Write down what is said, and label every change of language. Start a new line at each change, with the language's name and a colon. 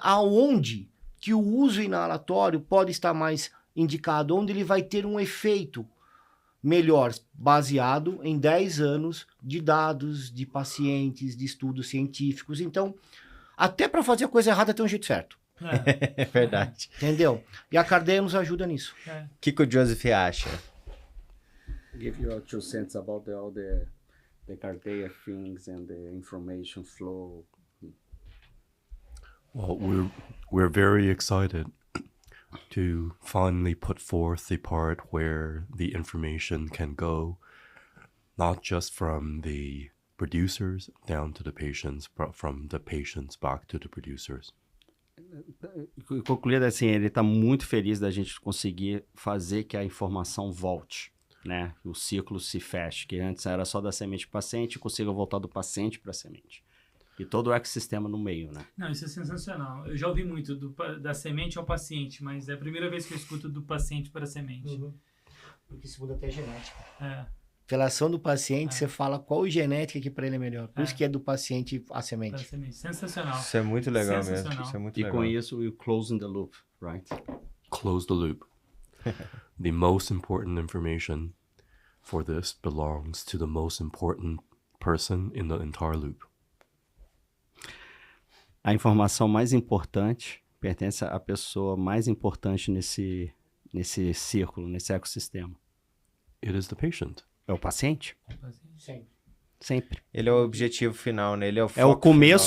Portuguese: Aonde que o uso inalatório pode estar mais indicado, onde ele vai ter um efeito melhor, baseado em 10 anos de dados, de pacientes, de estudos científicos. Então, até para fazer a coisa errada tem um jeito certo. É verdade. Entendeu? E a Cardea nos ajuda nisso. O que o Joseph acha?
English: give your 2 cents about all the Carteia things and the information flow. Well, we're very excited to finally put forth the part where the information can go, not just from the producers down to the patients, but from the patients back to the producers.
Portuguese: Concluído assim, ele está muito feliz da gente conseguir fazer que a informação volte, né? O ciclo se feche, que antes era só da semente para o paciente, consiga voltar do paciente para a semente. E todo o ecossistema no meio, né? Não, isso é sensacional. Eu já ouvi muito da semente ao paciente, mas é a primeira vez que eu escuto do paciente para a semente. Porque isso muda até a genética. É. Pela ação do paciente, você fala qual genética que para ele é melhor. Por isso que é do paciente a Para a semente. semente. Sensacional. Isso é muito legal mesmo. Sensacional. Isso é muito E legal. com isso,
English: we're closing the loop, right? Close the loop. The most important information for this belongs to the most important person in the entire loop.
Portuguese: A informação mais importante pertence à pessoa mais importante nesse círculo, nesse ecossistema.
English: It is the patient.
Portuguese: É o paciente? Sim. Sempre. Ele é o objetivo final, né? Ele é o É o foco começo,